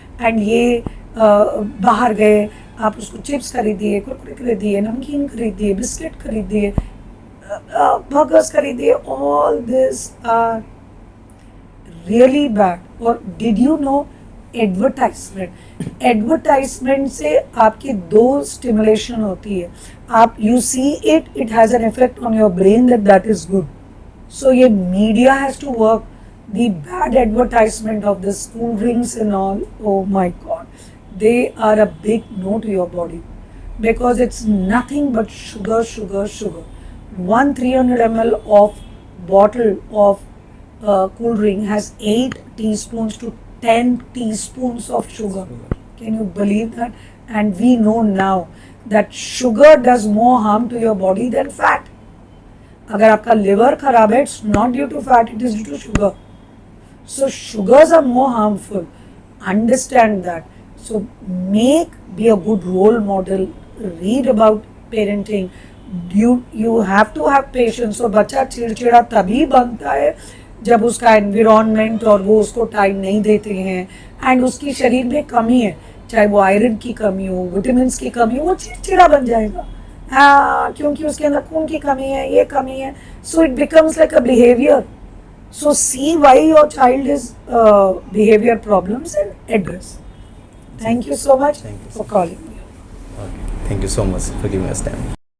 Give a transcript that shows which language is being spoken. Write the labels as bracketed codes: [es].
[hi] And ये बाहर गए, आप उसको चिप्स खरीदिए, कुरकुरे खरीदिए, नमकीन खरीदिए, बिस्किट खरीदिए, बर्गर्स खरीदिए, all this are really bad. और डिड यू नो एडवर्टाइजमेंट से आपकी 2 स्टिमुलेशन होती है। [en] आप you see it, it has an effect on your brain that is good. So ये media has to work the bad advertisement of the school drinks and all, oh my god, they are a big no to your body, because it's nothing but sugar, sugar, sugar. 300 ml of bottle of cool drink has 8 teaspoons to 10 teaspoons of sugar. Can you believe that? And we know now that sugar does more harm to your body than fat. [hi] अगर आपका liver खराब है, [en] it's not due to fat, it is due to sugar. So sugars are more harmful. Understand that. So be a good role model. Read about parenting. You have to have patience. [hi] और बच्चा चिड़चिड़ा तभी बनता है जब उसका environment और वो उसको टाइम नहीं देते हैं, एंड उसकी शरीर में कमी है, चाहे वो आयरन की कमी हो, विटामिन की कमी हो, वो चिड़चिड़ा बन जाएगा। क्योंकि उसके अंदर खून की कमी है, ये कमी है। [en] So it becomes like a behavior. So see why your child is behavior problems and address. Thank you so much for calling me. Okay. Thank you so much for giving us time.